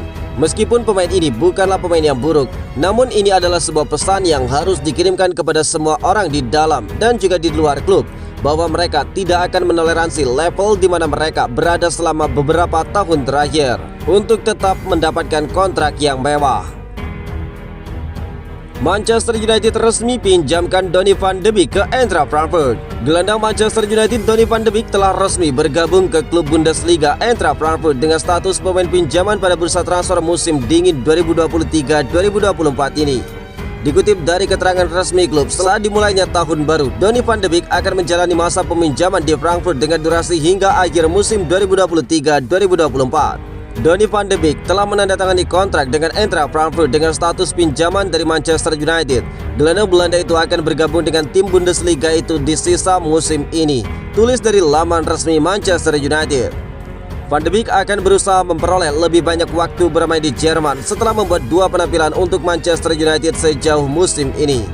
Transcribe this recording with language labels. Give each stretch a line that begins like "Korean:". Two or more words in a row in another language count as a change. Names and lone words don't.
Indonesian: Meskipun pemain ini bukanlah pemain yang buruk, namun ini adalah sebuah pesan yang harus dikirimkan kepada semua orang di dalam dan juga di luar klub, bahwa mereka tidak akan menoleransi level di mana mereka berada selama beberapa tahun terakhir untuk tetap mendapatkan kontrak yang mewah. Manchester United resmi pinjamkan Donny van de Beek ke Eintracht Frankfurt. Gelandang Manchester United Donny van de Beek telah resmi bergabung ke klub Bundesliga Eintracht Frankfurt dengan status pemain pinjaman pada bursa transfer musim dingin 2023-2024 ini. Dikutip dari keterangan resmi klub, setelah dimulainya tahun baru, Donny van de Beek akan menjalani masa peminjaman di Frankfurt dengan durasi hingga akhir musim 2023-2024. Donny van de Beek telah menandatangani kontrak dengan Eintracht Frankfurt dengan status pinjaman dari Manchester United. Gelandang Belanda itu akan bergabung dengan tim Bundesliga itu di sisa musim ini, tulis dari laman resmi Manchester United. Van de Beek akan berusaha memperoleh lebih banyak waktu bermain di Jerman setelah membuat 2 penampilan untuk Manchester United sejauh musim ini.